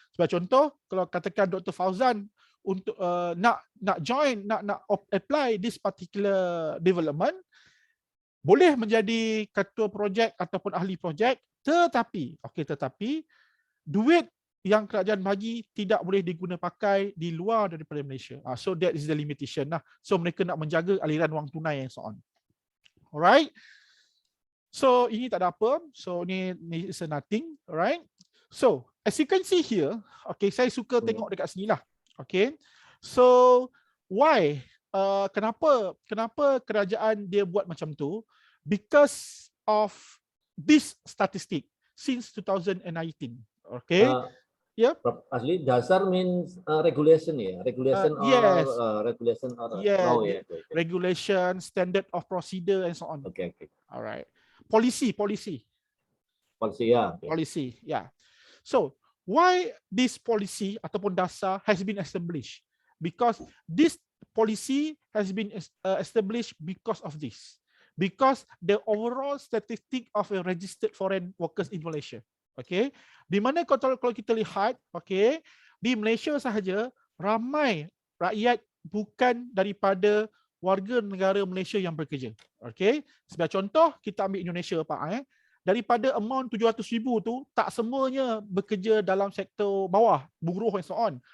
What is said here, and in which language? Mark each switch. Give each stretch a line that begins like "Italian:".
Malay: Sebagai contoh, kalau katakan Dr. Fauzan untuk nak
English: apply this particular development,
Malay: boleh menjadi ketua projek ataupun ahli projek, tetapi duit yang kerajaan bagi tidak boleh diguna pakai di luar daripada Malaysia.
English: So that is the limitation lah.
Malay: So mereka nak menjaga aliran wang tunai
English: and so on. Alright.
Malay: So ini tak ada apa. So ni
English: is nothing. Alright. So as you can see here, okay,
Malay: saya suka tengok dekat sini lah.
English: Okay. So why?
Malay: Kenapa kerajaan dia buat macam tu?
English: Because of this statistic since 2019. Okay. Yeah. Azli, dasar means regulation ya, regulation yes. Regulation or yeah, law ya. Regulation, standard of procedure and so on. Okay. Alright. Policy ya. Policy, yeah. So why this policy ataupun dasar has been established? Because this policy has been established because of this. Because the overall statistic of a registered foreign workers in Malaysia.
Malay: Okay, di mana kalau kita lihat, okay, di Malaysia sahaja ramai rakyat bukan daripada warga negara Malaysia yang bekerja. Okay, sebagai contoh kita ambil Indonesia Pak, daripada amount 700,000 tu tak semuanya bekerja dalam sektor bawah, buruh and so on.